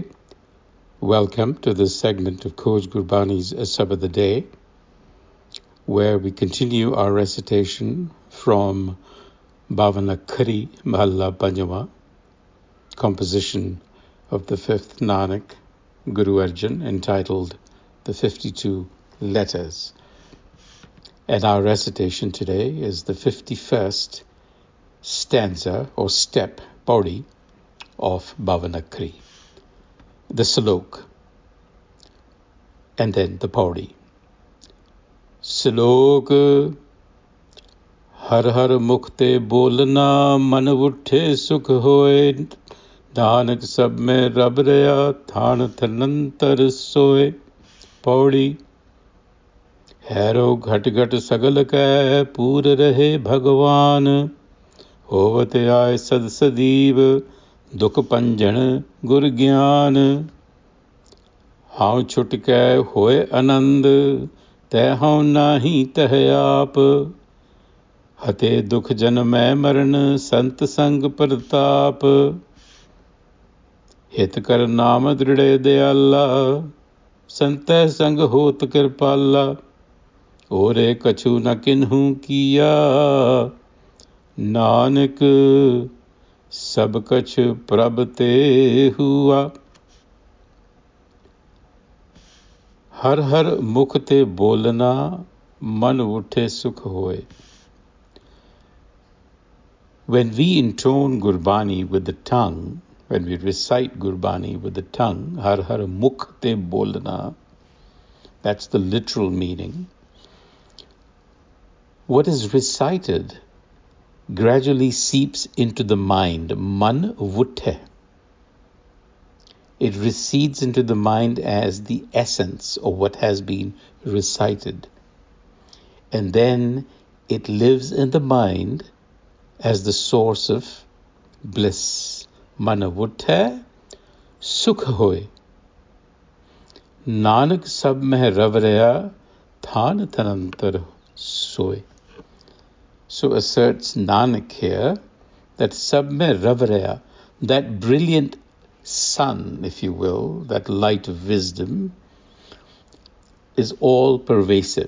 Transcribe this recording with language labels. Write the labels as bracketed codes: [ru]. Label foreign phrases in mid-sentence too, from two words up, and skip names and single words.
[en] Welcome to this segment of Coach Gurbani's a-sabad-a-day, where we continue our recitation from Bhavana Khari Mahalla Panjama, composition of the fifth Nanak, Guru Arjan, entitled The 52 Letters. And our recitation today is the 51st stanza or step, pauri, of Bhavana Khari. The slok, and then the pauri. [pa] Slok ਹਰ ਹਰ ਮੁਖ ਤੇ ਬੋਲਨਾ, ਮਨ ਉਠੇ ਸੁਖ ਹੋਏ, ਨਾਨਕ ਸਭ ਮੇਂ ਰਬ ਰਾਇਆ, ਥਾਨ ਥਨੰਤਰ ਸੋਏ. Pauri. ਹੈਰੋ ਘਟ ਘਟ ਸਗਲ ਕੈ ਪੂਰ ਰਹੇ ਭਗਵਾਨ, ਹੋਵਤ ਆਯ ਸਦ ਸਦੀਵ ਦੁਖ ਪੰਜਨ ਗੁਰ ਗਿਆਨ। ਹਾਉ ਛੁਟ ਕੈ ਹੋਏ ਅਨੰਦ, ਤੈ ਹਾਉ ਨਾਹੀ ਤਹ ਆਪ, ਹਤੇ ਦੁਖ ਜਨਮੈ ਮਰਣ ਸੰਤ ਸੰਗ ਪ੍ਰਤਾਪ। ਹਿਤ ਕਰ ਨਾਮ ਦ੍ਰਿੜ੍ਹ ਦਇਆਲਾ, ਸੰਤੈ ਸੰਗ ਹੋਤ ਕ੍ਰਿਪਾਲਾ, ਓਰੇ ਕਛੁ ਨ ਕਿਨ੍ਹੂ ਕੀਆ, ਨਾਨਕ ਸਭ ਕਛ ਪ੍ਰਭ ਤੇ ਹੂਆ। ਹਰ ਹਰ ਮੁਖ ਤੇ ਬੋਲਨਾ, ਮਨ ਉਠੇ ਸੁਖ ਹੋਏ. [en] When we intone Gurbani with the tongue, when we recite Gurbani with the tongue, [pa] ਹਰ ਹਰ ਮੁਖ ਤੇ ਬੋਲਨਾ, [en] that's the literal meaning. What is recited gradually seeps into the mind, [pa] ਮਨ ਵੁਠੈ. [en] It recedes into the mind as the essence of what has been recited. And then it lives in the mind as the source of bliss. [pa] ਮਨ ਵੁਠੈ ਸੁਖ ਹੋਇ. ਨਾਨਕ ਸਭ ਮਹ ਰਵ ਰਾਇਆ, ਥਾਨ ਥਨੰਤਰ ਸੋਇ. [en] So asserts Nanak here that [pa] ਸਭ ਮੇਂ ਰਵ ਰਾਇਆ, [en] that brilliant sun, if you will, that light of wisdom, is all pervasive.